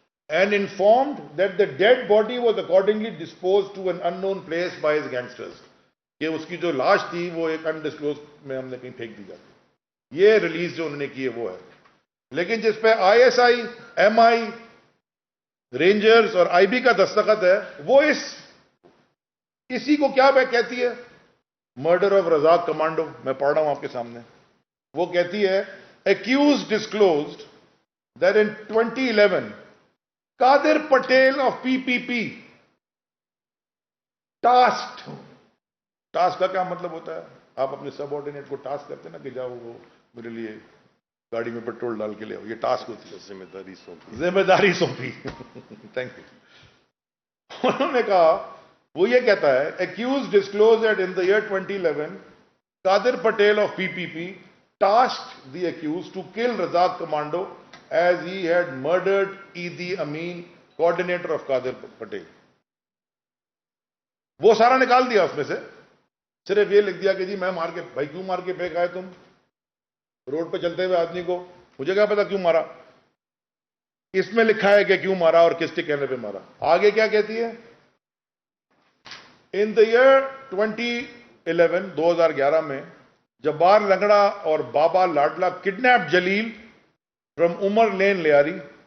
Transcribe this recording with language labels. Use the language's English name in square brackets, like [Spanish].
[English] And informed that the dead body was accordingly disposed to an unknown place by his gangsters. [Urdu] کہ اس کی جو لاش تھی وہ ایک انڈسکلوز میں ہم نے کہیں پھینک دی جاتی. یہ ریلیز جو انہوں نے کی ہے وہ ہے. لیکن جس پہ I S I, M I, rangers اور آئی بی کا دستخط ہے وہ اسی کو کیا کہتی ہے؟ [English] Murder of Razzaq commando. [Urdu] میں پڑھ رہا ہوں آپ کے سامنے. وہ کہتی ہے [English] accused disclosed that in 2011 [Urdu] Qadir Patel of P P P task کا کیا مطلب ہوتا ہے؟ آپ اپنے سب آرڈینیٹ کو ٹاسک کرتے ہیں نا کہ جاؤ وہ میرے لیے گاڑی میں پیٹرول ڈال کے لے آؤ. یہ ٹاسک ہوتی ہے، ذمہ داری سونپی. Thank you. انہوں نے کہا، وہ یہ کہتا ہے [English] accused disclosed that in the year 2011 Qadir Patel of P P P tasked the accused to kill Razak Commando as he had murdered Idi Amin, coordinator of Qadir Patel. [Urdu] وہ سارا نکال دیا اس میں سے، صرف یہ لکھ دیا کہ جی میں مار کے، بھائی کیوں مار کے پھینک آئے تم روڈ پہ چلتے ہوئے آدمی کو؟ مجھے کیا پتا کیوں مارا. اس میں لکھا ہے کہ کیوں مارا اور کس کے کہنے پہ مارا. آگے کیا کہتی ہے؟ [English] in the year 2011 [Urdu] 2011 میں جبار لنگڑا اور بابا لاڈلا [English] Kidnap Jalil from Umar lane Lyari.